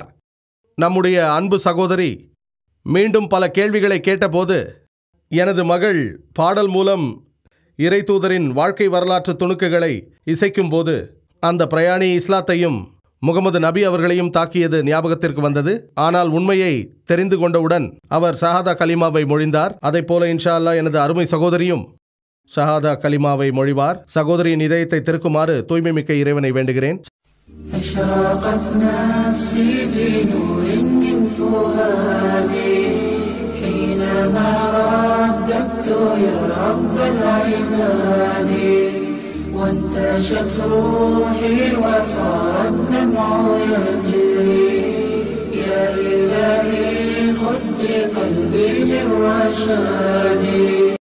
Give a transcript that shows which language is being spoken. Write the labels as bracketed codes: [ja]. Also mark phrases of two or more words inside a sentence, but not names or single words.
[ta] நம்முடைய அன்பு சகோதரி மீண்டும் பல கேள்விகளை கேட்டபோது எனது மகள் பாடல் மூலம் இறை தூதரின் வாழ்க்கை வரலாற்று துணுக்குகளை இசைக்கும் போது அந்த பிரயாணி இஸ்லாத்தையும் முகமது நபி அவர்களையும் தாக்கியது ஞாபகத்திற்கு வந்தது. ஆனால் உண்மையை தெரிந்து கொண்டவுடன் அவர் ஷஹாதா கலிமாவை மொழிந்தார். அதைப் போல [ar] إن شاء الله [ta] எனது அருமை சகோதரியும் ஷஹாதா கலிமாவை மொழிவார். சகோதரியின் இதயத்தை திருக்குமாறு தூய்மை மிக்க இறைவனை வேண்டுகிறேன். [ar] أشرقت نفسي بنور من فؤادي حينما رددت يا رب العباد وانتشت روحي وصار الدمع يجري يا إلهي خذ بقلبي للرشاد